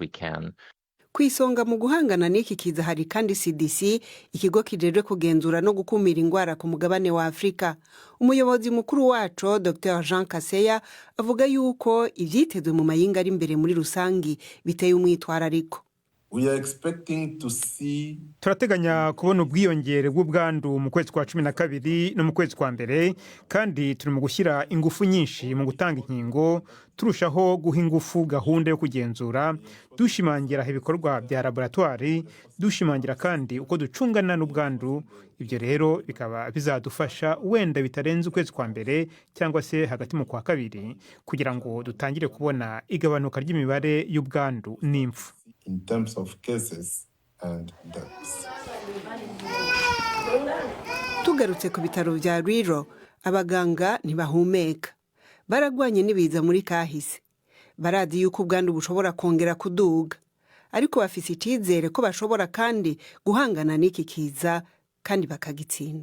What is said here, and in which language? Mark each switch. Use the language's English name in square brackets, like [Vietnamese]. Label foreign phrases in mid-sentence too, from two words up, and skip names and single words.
[Rundi] Kwisonga mu guhangana n'iki kiza hari kandi CDC, ikigo kijejwe kugenzura no gukumira indwara ku mugabane wa Afrika. Umuyobozi mukuru waco Dr. Jean Kaseya avuga yuko ivyitezwe mu mayinga ari imbere muri rusangi biteye umwitwarariko. [Kinyarwanda] Turateganya kubona ubwiyongere bw'ubwandu mu kwezi kwa 12 no mu kwezi kwa mbere, kandi turi mu gushyira ingufu nyinshi mu gutanga inkingo, turushaho guha ingufu gahunda yo kugenzura, dushimangira ibikorwa bya laboratoire, dushimangira kandi uko ducungana n'ubwandu. Ibyo rero bikaba bizadufasha wenda bitarenze ukwezi kwa mbere cyangwa se hagati mu kwa kabiri, kugira ngo dutangire kubona igabanuka ry'imibare y'ubwandu n'impfu. [English] In terms of cases and deaths. [Rundi] Tugarutse ku bitaro vya Rwiro, abaganga ntibahumeka. Baragwanye n'ibiza muri kahise. Baradi yuko ubwandu bushobora kongera kuduga, ariko bafise icizere ko bashobora kandi guhangana n'iki kiza kandi bakagitsinda.